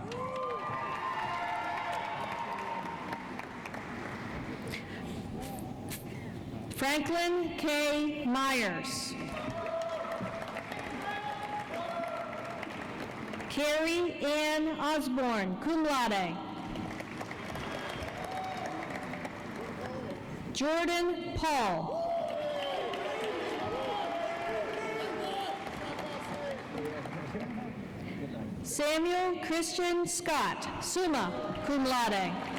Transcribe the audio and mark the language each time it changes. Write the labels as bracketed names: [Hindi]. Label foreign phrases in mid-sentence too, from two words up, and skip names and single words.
[English] Franklin K. Myers. Carrie Ann Osborne, [Latin] cum laude. [English] Jordan Paul. Samuel Christian Scott, [Latin] summa cum laude.